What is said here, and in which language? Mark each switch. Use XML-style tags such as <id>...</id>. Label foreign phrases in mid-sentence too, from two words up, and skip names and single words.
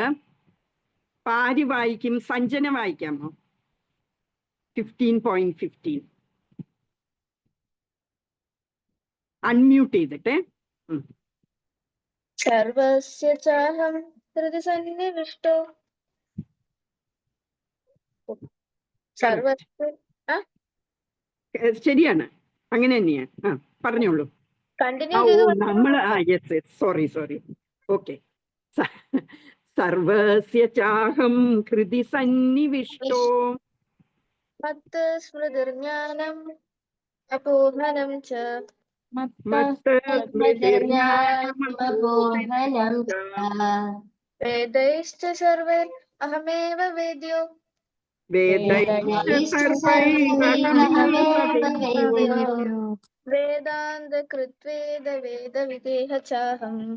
<ml>ആര് വായിക്കും? സഞ്ജന വായിക്കാമോ? 15.15 അൺമ്യൂട്ട് ചെയ്തിട്ടെ.</ml> <sa>സർവസ്യ ചാഹം ഹൃദി സന്നിവിഷ്ടോ.</sa> <ml>ശരിയാണ്, അങ്ങനെ തന്നെയാണ്. പറഞ്ഞോളൂ. നമ്മള് സോറി. ഓക്കെ.</ml> <sa>സർവസ്യ ചാഹം ഹൃദി സന്നിവിഷ്ടോ സ്മൃതിർജ്ഞാനം അപോഹനം ച. വേദൈശ്ച സർവൈ അഹമേവ വേദ്യോ. വേദാന്ത കൃത്വേദ വേദ വിദേഹ ചാഹം.</sa>